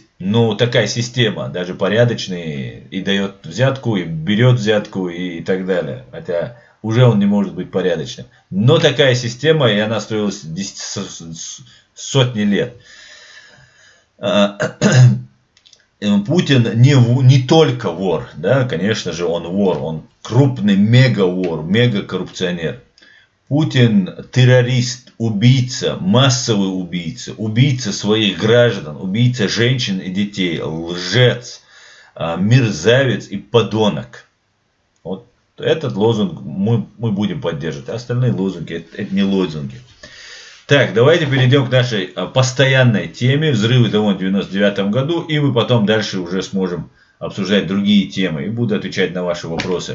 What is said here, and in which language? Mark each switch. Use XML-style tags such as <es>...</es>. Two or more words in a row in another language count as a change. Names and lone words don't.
<ru>Но такая система, даже порядочный и дает взятку, и берет взятку, и так далее. Хотя уже он не может быть порядочным. Но такая система, и она строилась сотни лет. Путин не только вор, да, конечно же, он вор, он крупный мега-вор, мега-коррупционер. Путин террорист, убийца, массовый убийца, убийца своих граждан, убийца женщин и детей, лжец, мерзавец и подонок. Вот этот лозунг мы будем поддерживать, а остальные лозунги это не лозунги. Так, давайте перейдем к нашей постоянной теме взрывы дома в 99 году, и мы потом дальше уже сможем обсуждать другие темы и буду отвечать на ваши вопросы.</ru>